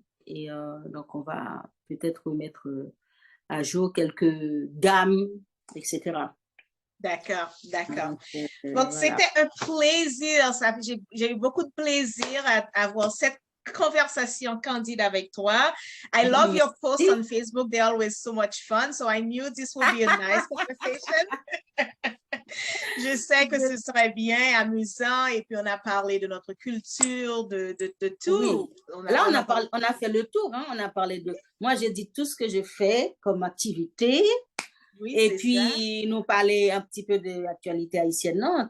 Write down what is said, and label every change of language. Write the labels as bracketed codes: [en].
[fr] Et donc, on va peut-être remettre à jour quelques gammes, etc. d'accord, d'accord. Donc, Donc, voilà. c'était un plaisir. J'ai eu beaucoup de plaisir à avoir cette conversation candide avec toi. [en] I love your posts [fr] Merci. [en] on Facebook. They're always so much fun. So I knew this would be a nice conversation. [fr] Je sais que ce serait bien, amusant. Et puis, on a parlé de notre culture, de Oui. tout. Là, On a parlé. on a fait le tour. Hein. On a parlé de... Moi, j'ai dit tout ce que je fais comme activité. Oui, Et c'est ça. puis, nous parler un petit peu de l'actualité haïtienne, non?